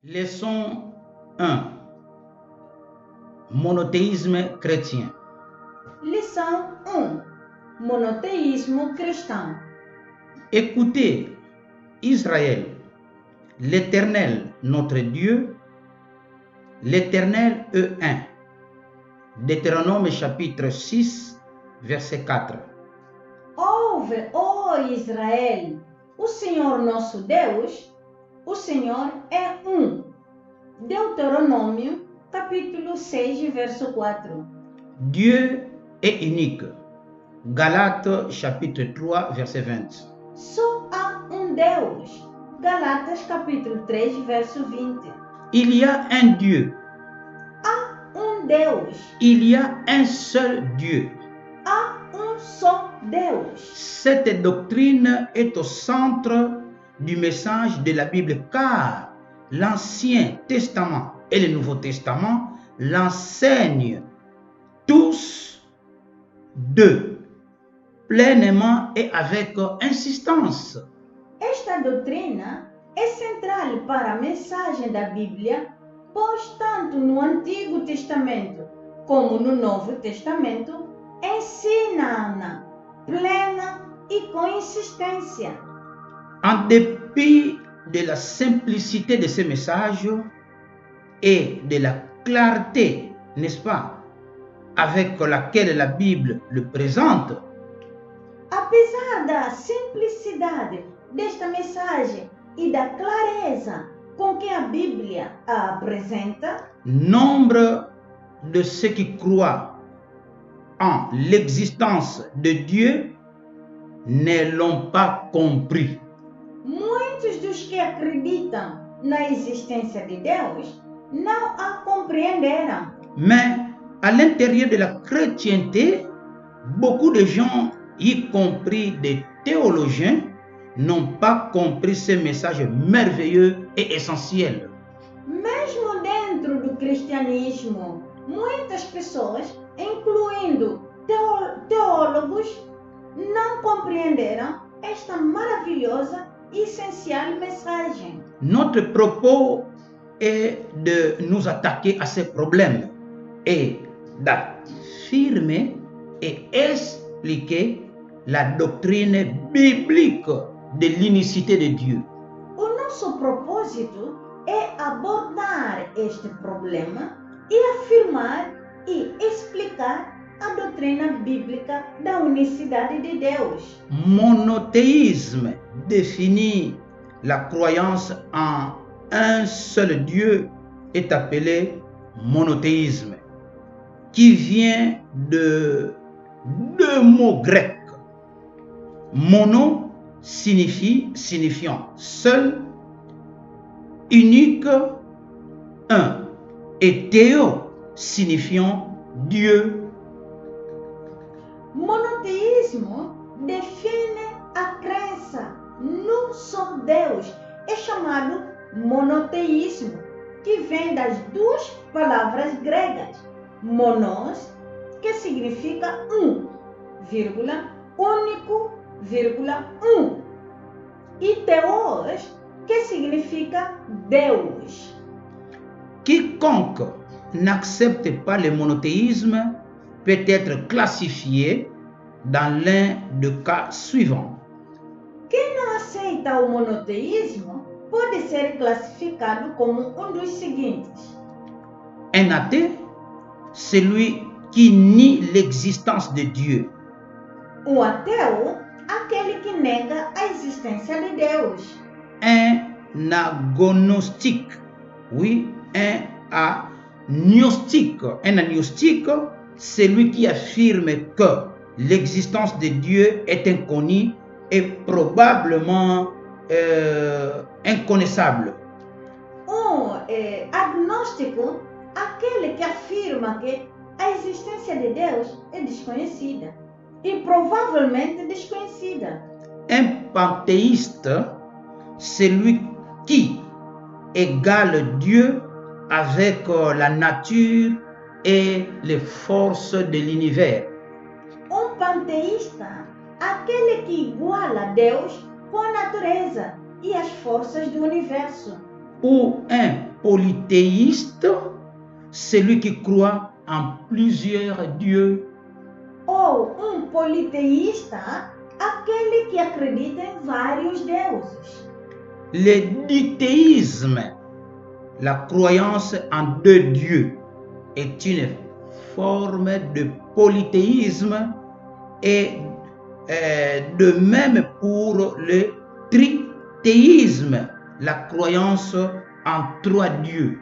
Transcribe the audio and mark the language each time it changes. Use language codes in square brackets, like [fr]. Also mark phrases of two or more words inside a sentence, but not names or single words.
[fr] Leçon 1. Monothéisme chrétien. [pt] Lição 1. Monoteísmo cristão. [fr] Écoutez, Israël, l'Éternel, notre Dieu, l'Éternel est un. Deutéronome chapitre 6, verset 4. [pt] Ouve, ó Israel, o Senhor nosso Deus, o Senhor é um. Deuteronômio, capítulo 6, verso 4. [fr] Dieu est unique. Galates chapitre 3, verset 20. [pt] Só há Deus. Galatas, capítulo 3, verso 20. [fr] Il y a un Dieu. [pt] Há Deus. [fr] Il y a un seul Dieu. [pt] Há só Deus. [fr] Cette doctrine est au centre du message de la Bible car l'Ancien Testament et le Nouveau Testament l'enseignent tous deux, pleinement et avec insistance. [pt] Esta doutrina é central para a mensagem da Bíblia, pois tanto no Antigo Testamento como no Novo Testamento ensina-na plena e com insistência. [fr] En dépit de la simplicité de ce message et de la clarté, n'est-ce pas, avec laquelle la Bible le présente, [pt] Apesar da simplicidade desta mensagem e da clareza com que a Bíblia a apresenta, [fr] nombre de ceux qui croient en l'existence de Dieu ne l'ont pas compris. [pt] muitos dos que acreditam na existência de Deus não a compreenderam. [fr] Mais à l'intérieur de la chrétienté, beaucoup de gens, y compris des théologiens, n'ont pas compris ce message merveilleux et essentiel. [pt] Mesmo dentro do cristianismo, muitas pessoas, incluindo teólogos, não compreenderam esta maravilhosa e essencial mensagem. [fr] Notre propos est de nous attaquer à ces problèmes et d'affirmer et expliquer la doctrine biblique de l'unicité de Dieu. [pt] O nosso propósito é abordar este problema e afirmar e explicar a doutrina bíblica da unicidade de Deus. [fr] Monothéisme définit la croyance en un seul Dieu est appelé monothéisme, qui vient de deux mots grecs. Mono signifiant seul, unique, un, et théo signifiant Dieu. [pt] Monoteísmo define a crença num só Deus. É chamado monoteísmo, que vem das duas palavras gregas. Monos, que significa único, um. E Theos, que significa Deus. [fr] Quiconque n'accepte pas le monothéisme peut être classifié dans l'un des cas suivants. [pt] Quem não aceita o monoteísmo pode ser classificado como dos seguintes. [fr] Un athée, celui qui nie l'existence de Dieu. [pt] Ateu, aquele que nega a existência de Deus. [fr] Un agnostique, oui, un agnostique. Un agnostique, celui qui affirme que l'existence de Dieu est inconnue et probablement inconnaissable. [pt] Agnóstico, aquele que afirma que a existência de Deus é desconhecida e provavelmente desconhecida. [fr] Un panthéiste, celui qui égale Dieu avec la nature et les forces de l'univers. [pt] Panteísta, aquele que iguala Deus com a natureza e as forças do universo. [fr] Ou un polythéiste, celui qui croit en plusieurs dieux. [pt] Ou politeísta, aquele que acredita em vários deuses. [fr] Le dithéisme, la croyance en deux dieux, est une forme de polythéisme et de même pour le trithéisme, la croyance en trois dieux.